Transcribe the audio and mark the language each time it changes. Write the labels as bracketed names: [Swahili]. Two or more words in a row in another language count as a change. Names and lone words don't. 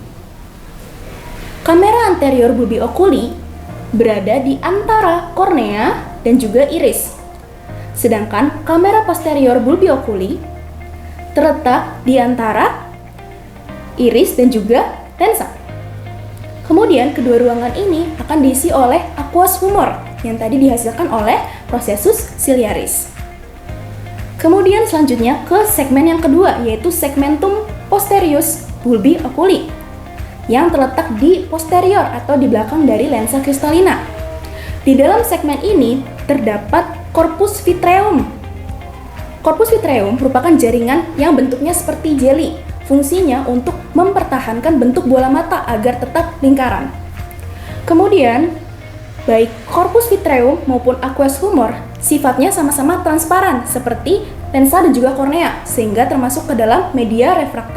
[Latin] Kamera anterior bulbi oculi [Indonesian] berada di antara kornea dan juga iris. Sedangkan [Latin] kamera posterior bulbi oculi [Indonesian] terletak di antara iris dan juga lensa. Kemudian kedua ruangan ini akan diisi oleh [English] aqueous humor [Indonesian] yang tadi dihasilkan oleh [Latin] processus ciliaris. [Indonesian] Kemudian selanjutnya ke segmen yang kedua, yaitu [Latin] segmentum posterius bulbi oculi [Indonesian] yang terletak di posterior atau di belakang dari lensa kristalina. Di dalam segmen ini terdapat [Latin] corpus vitreum. Corpus vitreum [Indonesian] merupakan jaringan yang bentuknya seperti jeli. Fungsinya untuk mempertahankan bentuk bola mata agar tetap lingkaran. Kemudian, baik [Latin] corpus vitreum [Indonesian] maupun [English] aqueous humor [Indonesian] sifatnya sama-sama transparan seperti lensa dan juga kornea, sehingga termasuk ke dalam media refrakta.